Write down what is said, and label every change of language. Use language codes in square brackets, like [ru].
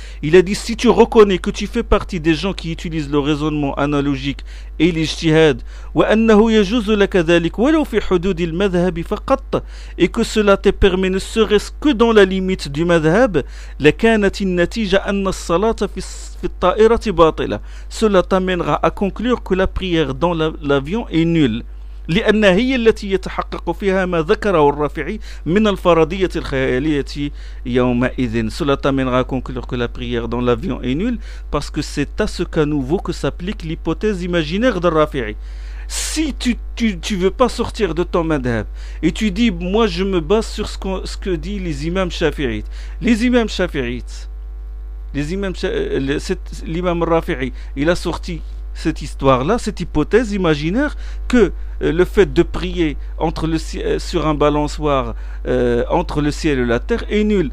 [fr] Il a dit, si tu reconnais que tu fais partie des gens qui utilisent le raisonnement analogique et l'ijtihad, [ar] وَأَنَّهُ يَجُزُ لَكَ ذَلِكُ وَلَوْ فِي حُدُودِ الْمَذْهَبِ فَقَطَّ, [fr] et que cela t'est permis ne serait-ce que dans la limite du madhab, [ar] لَكَانَتِ النَّتِيجَ أَنَّ الصَّلَاةَ فِي الطَّائِرَةِ بَاطِلَة, [fr] cela t'amènera à conclure que la prière dans l'avion est nulle. [ar] لأن هي التي يتحقق فيها ما ذكره الرافعي من الفرضية الخيالية يومئذ. [fr] Cela t'amènera à conclure que la prière dans l'avion est nulle parce que c'est à ce cas nouveau que s'applique l'hypothèse imaginaire de Rafi'i. Si tu veux pas sortir de ton madhab et tu dis moi je me base sur ce que dit l'imam Rafi'i, il a sorti cette histoire-là, cette hypothèse imaginaire que le fait de prier sur un balançoire entre le ciel et la terre est nul.